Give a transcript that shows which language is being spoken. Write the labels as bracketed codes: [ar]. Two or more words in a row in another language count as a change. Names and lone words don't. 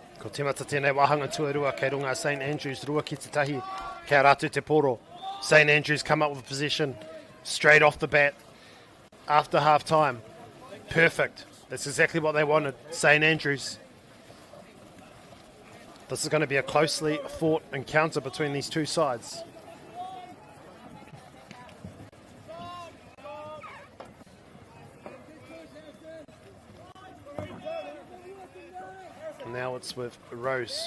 [mi] Timata tēnei wahanga tuarua kei runga St Andrews rua ki te tahi kei ratu te poro. [en] St Andrews come up with possession straight off the bat after half time. Perfect. That's exactly what they wanted. St Andrews. This is going to be a closely fought encounter between these two sides. Now it's with Rose.